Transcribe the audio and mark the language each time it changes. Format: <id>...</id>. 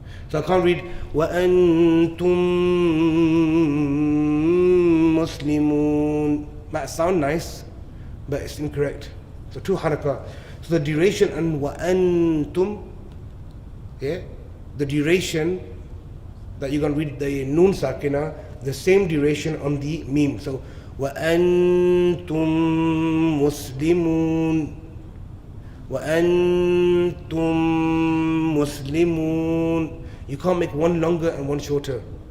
<en>So I can't read</en> <ar>وَأَنْتُمْ مُسْلِمُونَ.</ar> <en>Might sound nice, but it's incorrect. So two haraka. So the duration and وَأَنْتُمْ, yeah, the duration that you're going to read the noon sakina, the same duration on the meme.</en> <ar>So وَأَنْتُمْ مُسْلِمُونَ. وَأَنْتُمْ مُسْلِمُونَ.</ar> <en>You can't make one longer and one shorter.</en>